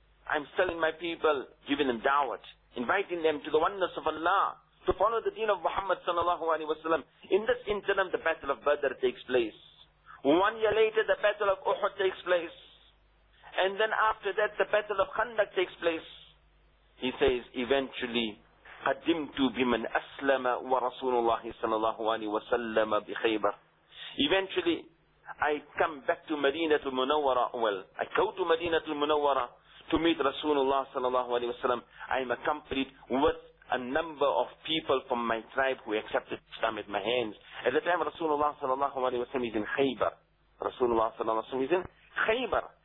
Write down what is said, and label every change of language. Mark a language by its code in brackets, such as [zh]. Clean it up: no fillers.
[en] I'm telling my people, giving them da'wat. Inviting them to the oneness of Allah. To follow the deen of Muhammad sallallahu alayhi wa sallam. In this interim, the battle of Badr takes place. 1 year later, the battle of Uhud takes place. And then after that, the battle of Khandaq takes place. He says, eventually, [ar] قَدِّمْتُ بِمَنْ أَسْلَمَ وَرَسُولُ اللَّهِ صَلَى اللَّهُ عَلَيْهِ وَسَلَّمَ بِخَيْبَرِ. [en] Eventually, I come back to Madinatul Munawwara. Well, I go to Madinatul Munawwara to meet Rasulullah صلى الله عليه وسلم. I am accompanied with a number of people from my tribe who accepted Islam at my hands. At the time, Rasulullah صلى الله عليه وسلم is in Khaybar. Rasulullah صلى الله عليه وسلم is in Khaybar.